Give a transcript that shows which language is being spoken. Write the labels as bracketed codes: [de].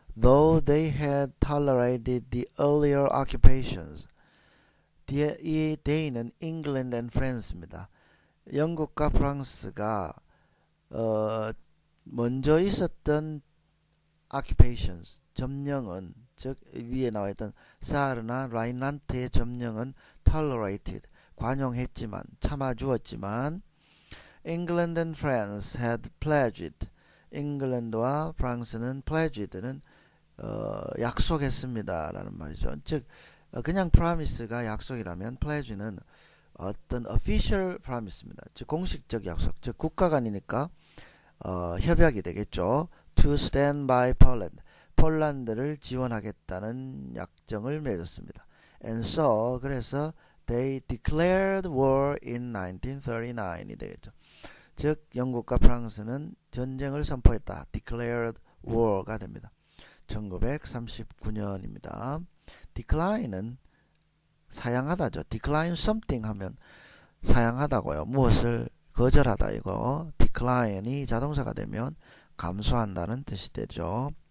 [en] though they had tolerated the earlier occupations. [ko] 이 they는 England and France입니다. 영국과 프랑스가 먼저 있었던 occupations, 점령은, 즉 위에 나와 있던 사르나 라인란트의 점령은 tolerated, 관용했지만, 참아주었지만, [en] England and France had pledged, [ko] 잉글랜드와 프랑스는 pledged는 약속했습니다 라는 말이죠. 즉 그냥 promise가 약속이라면 pledge는 어떤 official promise입니다. 즉 공식적 약속, 즉 국가 간이니까 협약이 되겠죠. [en] To stand by Poland, [ko] 폴란드를 지원하겠다는 약정을 맺었습니다. [en] And so, [ko] 그래서 [en] they declared war in 1939이 되겠죠. [ko] 즉 영국과 프랑스는 전쟁을 선포했다. declared war가 됩니다. 1939년입니다. decline은 사양하다죠. decline something 하면 사양하다고요. 무엇을 거절하다 이거. decline이 자동사가 되면 감소한다는 뜻이 되죠.